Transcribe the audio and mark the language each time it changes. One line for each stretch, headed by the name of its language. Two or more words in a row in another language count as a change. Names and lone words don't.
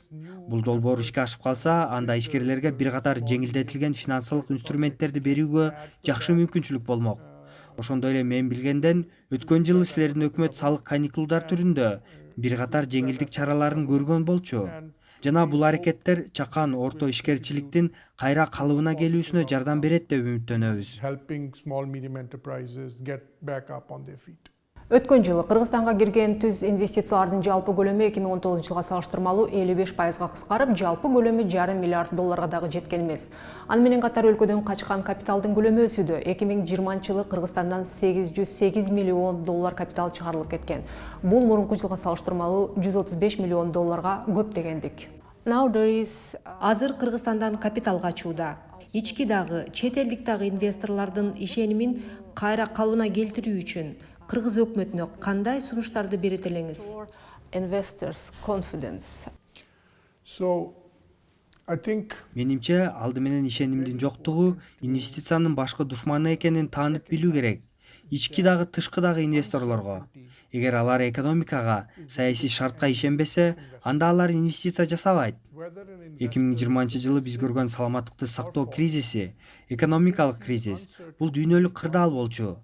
Kyrgyz: Бул долбоор ишке ашып калса, анда ишкерлерге бир катар жеңилдетилген финансылык инструменттерди берүүгө жакшы мүмкүнчүлүк болмок. Ошондой эле мен билгенден, өткөн жылы силердин өкмөт салык каникулдар түрүндө бир катар жеңилдик чараларын көргөн болчу. Жана бул аракеттер чакан орто ишкерчиликтин кайра калыбына келүүсүнө жардам берет деп үмүттөнөбүз.
English: helping small medium enterprises get back up on their feet.
Kyrgyz: Өткөн жылы Кыргызстанга кирген түз инвестициялардын жалпы көлөмү 2019 жылга салыштырмалуу 55%га кыскарып, жалпы көлөмү $0,5 миллиард дагы жеткен эмес. Аны менен катар өлкөдөн качкан капиталдын көлөмү өсүүдө. 2020 жылы Кыргызстандан $808 миллион капитал чыгарылып кеткен. Бул мурунку жылга салыштырмалуу $135 миллион көп дегендик.
English: Now there is
Kyrgyz: Азыр Кыргызстандан капитал качууда. Ички дагы, чет элдик дагы инвесторлордун ишенимин кайра калыбына келтирүү үчүн Кыргыз өкмөтүнө кандай сунуштарды берет элеңиз?
English: investors' confidence. So I think
Kyrgyz: Менимче, алды менен ишенимдин жоктугу инвестициянын башкы душманы экенин таанып билүү керек. Ички дагы, тышкы дагы инвесторлорго. Эгер алар экономикага, саясий шартка ишенбесе, анда алар инвестиция жасабайт. 2020 жылы биз көргөн саламаттыкты сактоо кризиси, экономикалык кризис, бул дүйнөлүк кырдаал болчу.